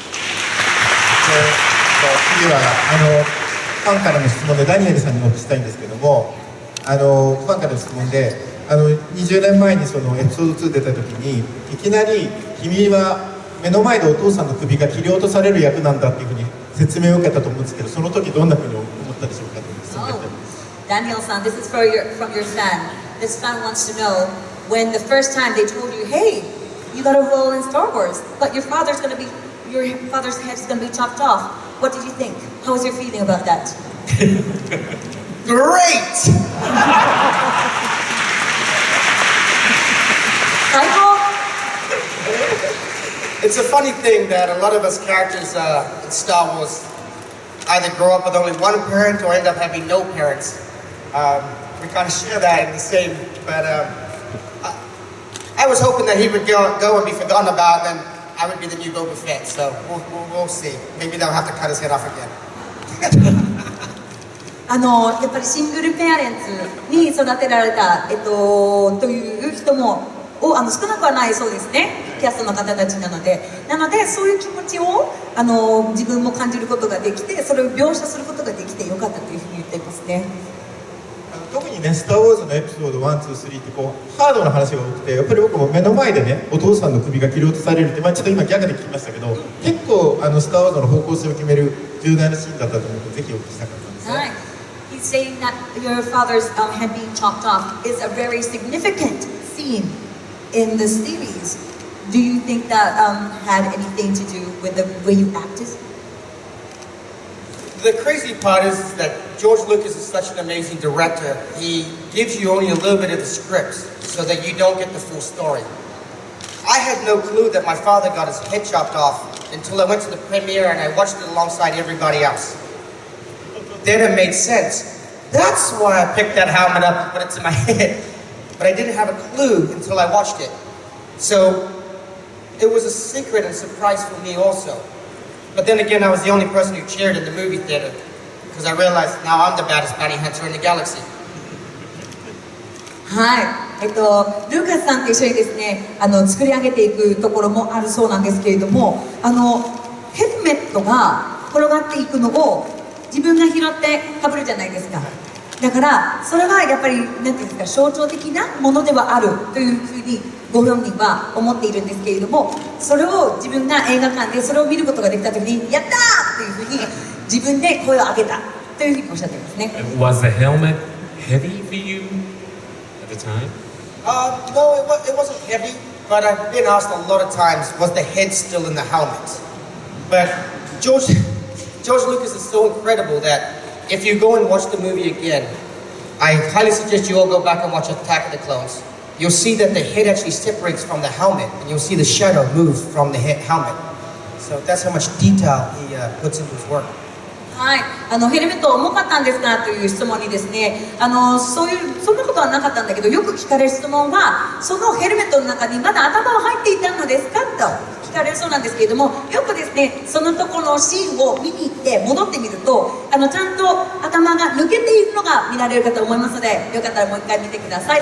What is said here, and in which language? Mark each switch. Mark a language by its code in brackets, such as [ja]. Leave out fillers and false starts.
[ja] 次はファンからの質問でダニエルさんにお聞きしたいんですけども、ファンからの質問で20年前にそのエピソード2出た時にいきなり君は目の前でお父さんの首が切り落とされる役なんだっていうふうに説明を受けたと思うんですけど、その時どんなふうに思ったでしょうかという質問が来ています。 [en] Daniel-san, this is from your fan. This fan wants to know when the first time they told you, hey, you got a role in Star Wars, but your father's head is going to be chopped off. What did you think? How was your feeling about that? Great! It's a funny thing that a lot of us characters in Star Wars either grow up with only one parent or end up having no parents. We kind of share that in the same, but I was hoping that he would go and be forgotten about, and I would be the new Boba Fett. So we'll see. Maybe they'll have to cut his head off again. [ja] やっぱりシングルペアレンツに育てられた、という人も少なくはないそうですね、キャストの方たちなので、そういう気持ちを自分も感じることができて、それを描写することができてよかったというふうに言っていますね。特にね、スター・ウォーズのエピソード1、2、3ってこうハードな話が多くて、やっぱり僕も目の前でね、お父さんの首が切り落とされるって、ちょっと今ギャグで聞きましたけど、結構スター・ウォーズの方向性を決める重大なシーンだったと思うので、ぜひお聞きしたかったんですね。はい。 [en] He's saying that your father's head being chopped off is a very significant scene in the series. Do you think that had anything to do with the way you acted? The crazy part is that George Lucas is such an amazing director. He gives you only a little bit of the scripts so that you don't get the full story. I had no clue that my father got his head chopped off until I went to the premiere and I watched it alongside everybody else. Then it made sense. That's why I picked that helmet up and put it to my head. But I didn't have a clue until I watched it. So it was a secret and surprise for me also. But then again, I was the only person who cheered in the movie theater because I realized now I'm the baddest bounty hunter in the galaxy. [ja] はい、ルーカスさんと一緒にですね、作り上げていくところもあるそうなんですけれども、ヘルメットが転がっていくのを自分が拾ってかぶるじゃないですか。だからそれはやっぱりなんていうんですか、象徴的なものではあるというふうにご本人は思っているんですけれども、それを自分が映画館でそれを見ることができたときに、やったーというふうに自分で声を上げたというふうにおっしゃっていますね。 [en] Was the helmet heavy for you at the time? No, it wasn't heavy, but I've been asked a lot of times, was the head still in the helmet? But George Lucas is so incredible that if you go and watch the movie again, I highly suggest you all go back and watch Attack of the Clones. You'll see that the head actually separates from the helmet, and you'll see the shadow move from the helmet. So that's how much detail he puts into his work. [ja] はい、ヘルメット重かったんですかという質問にですね、そんなことはなかったんだけど、よく聞かれる質問は、そのヘルメットの中にまだ頭は入っていたのですかと聞かれるそうなんですけれども、よくですね、そのところのシーンを見に行って戻ってみると、ちゃんと頭が抜けているのが見られるかと思いますので、よかったらもう一回見てください。